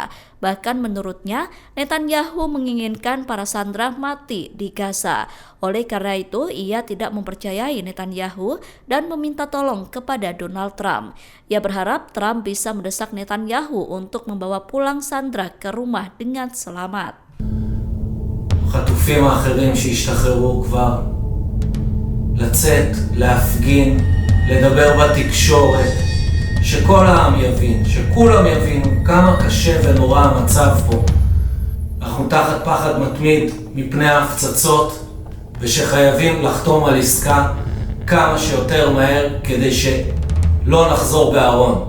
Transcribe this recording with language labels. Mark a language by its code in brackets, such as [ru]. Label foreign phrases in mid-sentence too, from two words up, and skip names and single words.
[id] Bahkan menurutnya, Netanyahu menginginkan para sandera mati di Gaza. Oleh karena itu, ia tidak mempercayai Netanyahu dan meminta tolong kepada Donald Trump. Ia berharap Trump bisa mendesak Netanyahu untuk membawa pulang sandera ke rumah dengan selamat. [he] החטופים האחרים שהשתחררו כבר לצאת, להפגין, לדבר בתקשורת, שכל העם יבין, שכולם יבינו כמה קשה ונורא המצב פה. אנחנו תחת פחד מתמיד מפני ההפצצות ושחייבים לחתום על עסקה כמה שיותר מהר כדי שלא נחזור בארון.